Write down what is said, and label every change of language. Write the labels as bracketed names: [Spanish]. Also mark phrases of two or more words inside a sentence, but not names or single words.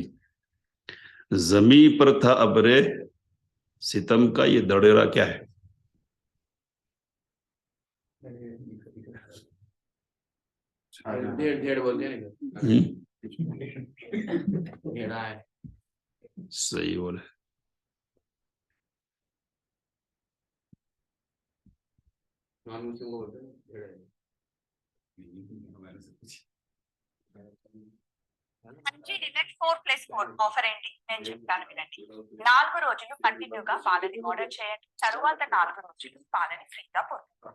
[Urdu] زمین پر تھا ابر ستم کا، یہ دڑیرا کیا ہے؟ صحیح بولے. [Telugu] డిలెట్ 4+4 ఆఫర్ ఏంటి నేను చెప్తాను వినండి. 4 రోజులు కంటిన్యూగా పాలని ఆర్డర్ చేయండి. తరువాత 4 రోజులు పాలని ఫ్రీగా పొందండి.